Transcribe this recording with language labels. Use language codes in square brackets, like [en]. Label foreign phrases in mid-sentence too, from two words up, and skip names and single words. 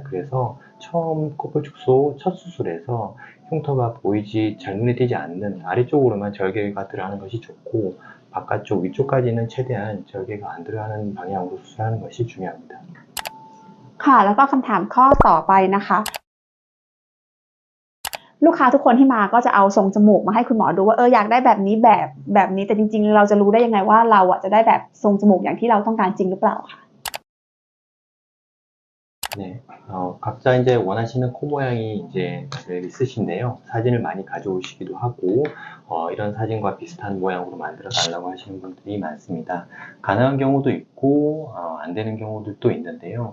[ko] 그래서 처음 코볼 축소 첫 수술에서 흉터가 보이지 잘 눈에 띄지 않는 아래쪽으로만 절개가 들어가는 것이 좋고 바깥쪽 위쪽까지는 최대한 절개가 안 들어가는 방향으로 수술하는 것이 중요합니다. [th] ค่ะแล้วก็คำถามข้อต่อไปนะคะลูกค้าทุกคนที่มาก็จะเอาทรงจมูกมาให้คุณหมอดูว่าอยากได้แบบนี้แบบนี้แต่จริงๆเราจะรู้ได้ยังไงว่าเราจะได้แบบทรงจมูกอย่างที่เราต้องการจริงหรือเปล่าค่ะ [ko] 네, 각자 이제 원하시는 코 모양이 이제 있으신데요. 사진을 많이 가져오시기도 하고, 이런 사진과 비슷한 모양으로 만들어 달라고 하시는 분들이 많습니다. 가능한 경우도 있고, 안 되는 경우들도 있는데요.